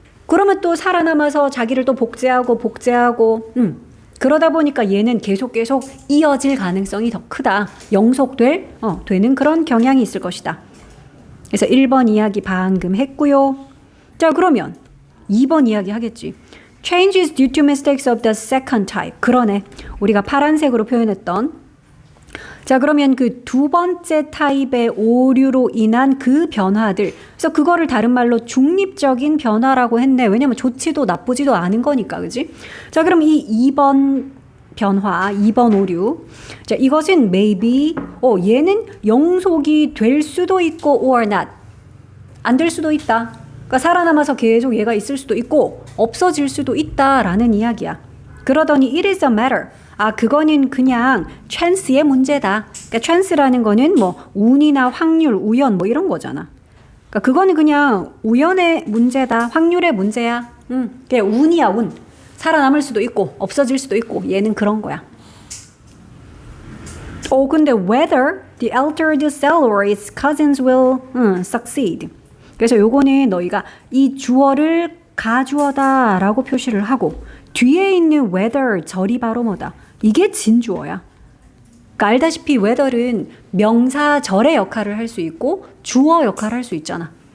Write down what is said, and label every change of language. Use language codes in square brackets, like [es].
[ko] 그러면 또 살아남아서 자기를 또 복제하고 그러다 보니까 얘는 계속 이어질 가능성이 더 크다. 되는 그런 경향이 있을 것이다. 그래서 1번 이야기 방금 했고요. 자, 그러면 2번 이야기 하겠지. [en] Changes due to mistakes of the second type. [ko] 그러네. 우리가 파란색으로 표현했던. 자, 그러면 그 두 번째 타입의 오류로 인한 그 변화들. 그래서 그거를 다른 말로 중립적인 변화라고 했네. 왜냐면 좋지도 나쁘지도 않은 거니까, 그지? 자, 그럼 이 2번 변화, 2번 오류. 자, 이것은 [en] maybe, [ko] 얘는 영속이 될 수도 있고 [en] or not. [ko] 안 될 수도 있다. 그러니까 살아남아서 계속 얘가 있을 수도 있고 없어질 수도 있다라는 이야기야. 그러더니 [en] it is a matter. [ko] 그거는 그냥 chance의 문제다. 그러니까 chance라는 거는 뭐 운이나 확률, 우연 뭐 이런 거잖아. 그러니까 그거는 그냥 우연의 문제다. 확률의 문제야. 그냥 운이야, 운. 살아남을 수도 있고 없어질 수도 있고 얘는 그런 거야. 근데 [en] whether the altered cell or its cousins will succeed. [ko] 그래서 요거는 너희가 이 주어를 가주어다라고 표시를 하고 뒤에 있는 whether 절이 바로 뭐다? 이게 진주어야. 그러니까 알다시피 whether은 명사절의 역할을 할 수 있고 주어 역할을 할 수 있잖아.